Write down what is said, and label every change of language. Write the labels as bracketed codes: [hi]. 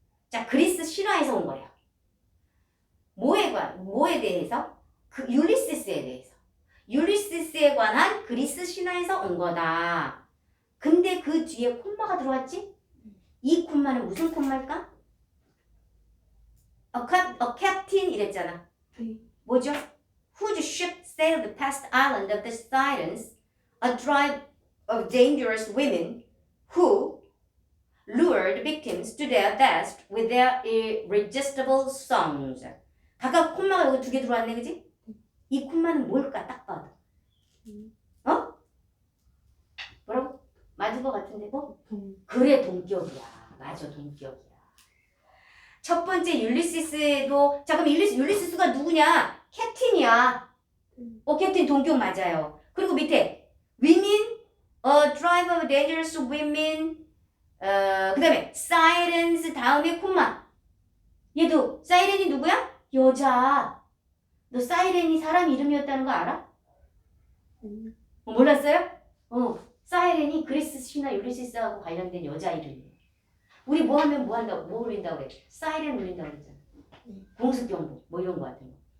[ko] 자, 그리스 신화에서 온 거래요. 뭐에 대해서? 그 율리시스에 대해서. 율리시스에 관한 그리스 신화에서 온 거다. 근데 그 뒤에 콤마가 들어왔지? 이 콤마는 무슨 콤마일까? [en] A captain [ko] 이랬잖아. 뭐죠? [en] Whose ship sailed past island of the Sirens, a tribe of dangerous women who lured victims to their death with their irresistible songs. [ko] 각각 콤마가 여기 2개 들어왔네, 그지? 이 콤마는 뭘까, 딱 봐도. 뭐라고? 맞은 것 같은데, 뭐? 그래, 동격이야. 맞아, 동격이야. 첫 번째 율리시스에도, 자, 그럼 율리시스가 누구냐? 캡틴이야. 캡틴 동격 맞아요. 그리고 밑에, [en] women, a tribe of dangerous women, [ko] 그 다음에, [en] sirens [ko] 다음에 콤마. 얘도, 사이렌이 누구야? 여자. 너 사이렌이 사람 이름이었다는 거 알아? 몰랐어요? 사이렌이 그리스 신화 율리시스하고 관련된 여자 이름이에요. 우리 뭐 하면 뭐 울린다고 그래? 사이렌 울린다고 그랬잖아. 공습경보 뭐 이런 거 같은 거.